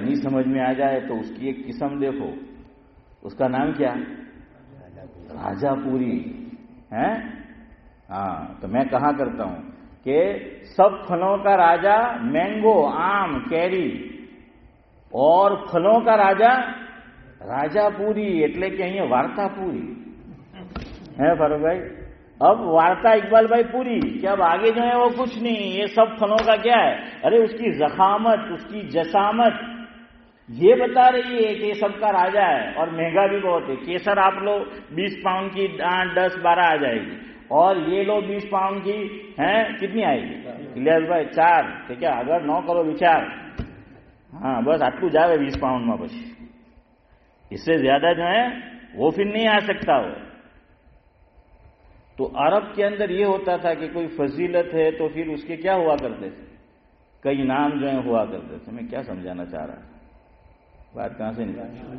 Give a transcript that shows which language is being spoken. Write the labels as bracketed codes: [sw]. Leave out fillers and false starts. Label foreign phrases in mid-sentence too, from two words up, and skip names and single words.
[ur] نہیں سمجھ میں آ جائے تو اس کی ایک قسم دیکھو، اس کا نام کیا؟ راجا پوری. تو میں کہا کرتا ہوں کہ سب پھلوں کا راجا مینگو، آم، کیری، اور پھلوں کا راجا پوری. [gu] એટલે કે અહીંયા વાર્તા પૂરી ہے فاروق بھائی. [ur] اب وارتا اقبال بھائی پوری کہ اب آگے جو ہے وہ کچھ نہیں. یہ سب پھلوں کا کیا ہے؟ ارے اس کی ضخامت، اس کی جسامت یہ بتا رہی ہے کہ یہ سب کا راجا ہے. اور مہنگا بھی بہت ہے. کیسر آپ لو 20 پاؤنڈ کی 10-12 آ جائے گی، اور یہ لو 20 پاؤنڈ کی کتنی آئے گی الیاس بھائی؟ 4. ٹھیک ہے، اگر 9 کرو વિચાર. بس [gu] આટલું જ આવે 20 પાઉન્ડમાં. [ur] પછી اس سے زیادہ جو ہے وہ پھر نہیں آ سکتا. وہ تو عرب کے اندر یہ ہوتا تھا کہ کوئی فضیلت ہے تو پھر اس کے کیا ہوا کرتے تھے؟ کئی نام جو ہیں ہوا کرتے تھے. میں کیا سمجھانا چاہ رہا ہوں، بات کہاں سے نکلی؟